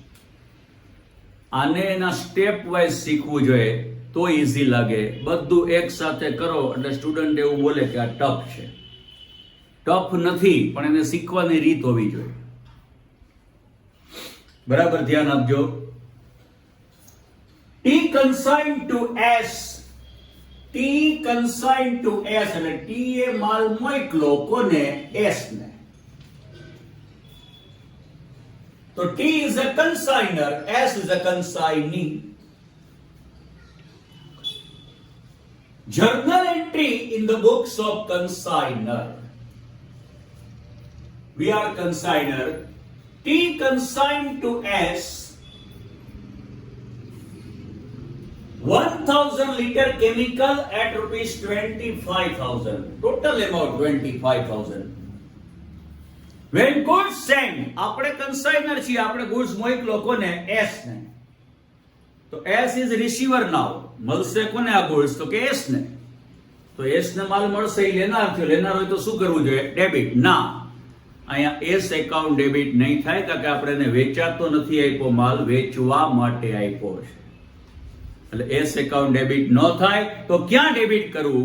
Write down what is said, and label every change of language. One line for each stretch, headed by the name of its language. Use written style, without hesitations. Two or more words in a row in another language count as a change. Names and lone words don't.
Gujarati: આને એના
English: step wise
Gujarati: શીખવું જોઈએ તો ઈઝી લાગે. બધું એક સાથે કરો એટલે સ્ટુડન્ટ એવું બોલે કે આ ટફ છે. ટફ નથી, પણ એને શીખવાની રીત હોવી જોઈએ. બરાબર ધ્યાન આપજો.
English: T consigned to S. T consigned to S
Gujarati: એટલે T એ માલ મોકલો કોને? S ને.
English: તો T is a consigner, S is a consignee. Journal entry in the books of consigner. We are consigner. T consigned to S 1000 liter chemical at rupees 25,000. Total amount 25,000. When goods sent,
Gujarati: આપણે consigner છીએ, આપણે goods મોકલો કોને? S ને.
English: તો S is receiver now.
Gujarati: મળશે કોને આ goods? તો કે S ને. તો S ને માલ મળશે, એ લેનાર થયો. લેનાર હોય તો શું કરવું જોઈએ? ડેબિટ. ના, અહીંયા S
English: account debit
Gujarati: નહીં થાય કારણ કે આપણે એને વેચાતો નથી આપ્યો માલ, વેચવા માટે આપ્યો છે. એટલે
English: S account debit
Gujarati: ન થાય તો ક્યાં ડેબિટ કરવું?